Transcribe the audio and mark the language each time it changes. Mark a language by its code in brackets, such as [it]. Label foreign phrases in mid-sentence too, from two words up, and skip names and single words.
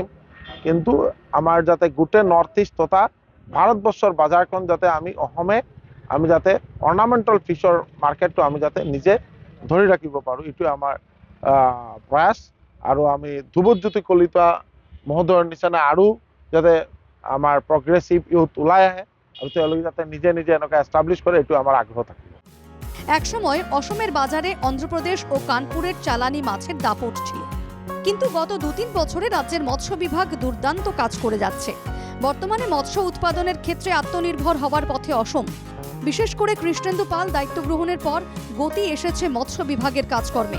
[as] কিন্তু আমাৰ যাতে গোটেই নৰ্থ ইষ্ট তথা ভাৰতবৰ্ষৰ বজাৰখন যাতে আমি যাতে [en] ornamental fish market [as] আমি যাতে নিজে ধৰি ৰাখিব পাৰোঁ, এইটোৱে আমাৰ প্ৰয়াস। আৰু আমি ধ্ৰুৱজ্যোতি কলিতা মহোদয়ৰ নিচিনা আৰু যাতে আমাৰ [en] progressive youth [as] ওলাই আহে আৰু তেওঁলোকে যাতে নিজে নিজে এনেকুৱা এষ্টাব্লিছ কৰে, এইটো আমাৰ আগ্ৰহ থাকিব। [bn] একসময় অসমের বাজারে অন্ধ্রপ্রদেশ ও কানপুরের চালানি মাছের দাপট ছিল, কিন্তু গত 2-3 বছরে রাজ্যের মৎস্য বিভাগ দুর্দান্ত কাজ করে যাচ্ছে। বর্তমানে মৎস্য উৎপাদনের ক্ষেত্রে আত্মনির্ভর হওয়ার পথে অসম। বিশেষ করে কৃষ্ণেন্দু পাল দায়িত্ব গ্রহণের পর গতি এসেছে মৎস্য বিভাগের কাজকর্মে।